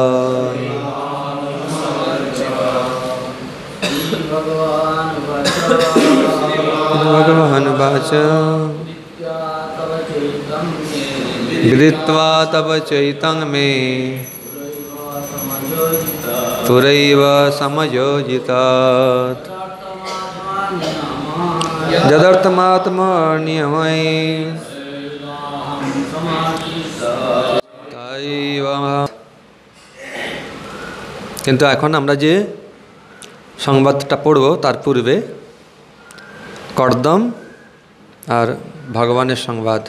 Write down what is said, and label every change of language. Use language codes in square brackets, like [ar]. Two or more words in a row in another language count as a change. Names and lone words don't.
[sa] भगवानुवाच विदित्वा तव चैतं मे पुरैव समयोजितात् यदर्थमात्मनियमयि [bn] কিন্তু এখন আমরা যে সংবাদটা পড়ব তার পূর্বে কর্দম আর ভগবানের সংবাদ।